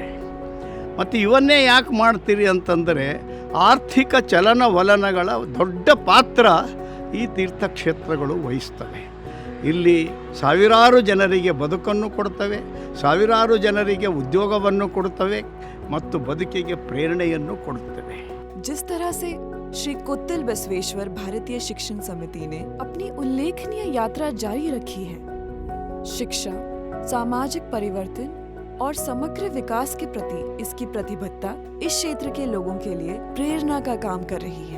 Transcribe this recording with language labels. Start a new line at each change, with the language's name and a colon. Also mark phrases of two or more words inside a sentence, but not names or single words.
Kannada: ಮತ್ತು ಇವನ್ನೇ ಯಾಕೆ ಮಾಡ್ತೀರಿ ಅಂತಂದರೆ ಆರ್ಥಿಕ ಚಲನವಲನಗಳ ದೊಡ್ಡ ಪಾತ್ರ ಈ ತೀರ್ಥಕ್ಷೇತ್ರಗಳು ವಹಿಸ್ತವೆ. ಇಲ್ಲಿ ಸಾವಿರಾರು ಜನರಿಗೆ ಬದುಕನ್ನು ಕೊಡ್ತವೆ, ಸಾವಿರಾರು ಜನರಿಗೆ ಉದ್ಯೋಗವನ್ನು ಕೊಡ್ತವೆ ಮತ್ತು ಬದುಕಿಗೆ ಪ್ರೇರಣೆಯನ್ನು ಕೊಡುತ್ತವೆ.
Hindi: जिस तरह से श्री कोत्तिल बसवेश्वर भारतीय शिक्षण समिति ने अपनी उल्लेखनीय यात्रा जारी रखी है, शिक्षा, सामाजिक परिवर्तन और समग्र विकास के प्रति इसकी प्रतिबद्धता इस क्षेत्र के लोगों के लिए प्रेरणा का काम कर रही है।